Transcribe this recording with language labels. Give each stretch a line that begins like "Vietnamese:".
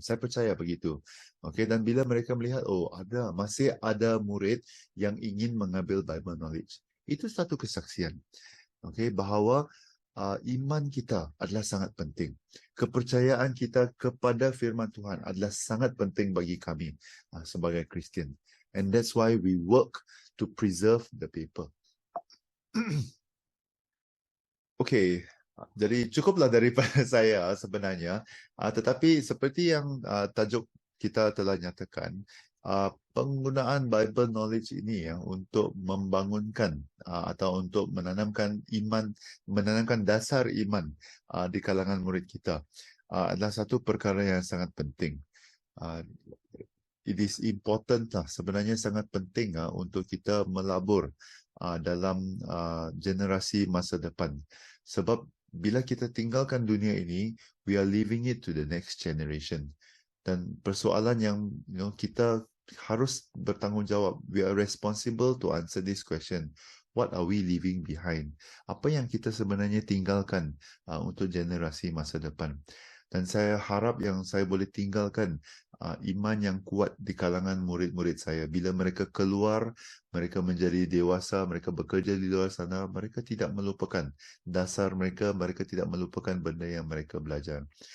Malay: Saya percaya begitu. Dan bila mereka melihat, masih ada murid yang ingin mengambil Bible knowledge, itu satu kesaksian, bahawa iman kita adalah sangat penting. Kepercayaan kita kepada firman Tuhan adalah sangat penting bagi kami sebagai Kristian.
English: And that's why we work to preserve the paper.
Malay: Jadi cukuplah daripada saya sebenarnya. Tetapi seperti yang tajuk kita telah nyatakan, penggunaan Bible knowledge ini untuk membangunkan atau untuk menanamkan iman, menanamkan dasar iman di kalangan murid kita adalah satu perkara yang sangat penting.
English: It is important
Malay: lah, sebenarnya sangat penting untuk kita melabur dalam generasi masa depan. Sebab bila kita tinggalkan dunia ini,
English: we are leaving it to the next generation.
Malay: Dan persoalan yang kita harus bertanggungjawab.
English: We are responsible to answer this question. What are we leaving behind?
Malay: Apa yang kita sebenarnya tinggalkan untuk generasi masa depan? Dan saya harap yang saya boleh tinggalkan iman yang kuat di kalangan murid-murid saya. Bila mereka keluar, mereka menjadi dewasa, mereka bekerja di luar sana, mereka tidak melupakan dasar mereka, mereka tidak melupakan benda yang mereka belajar.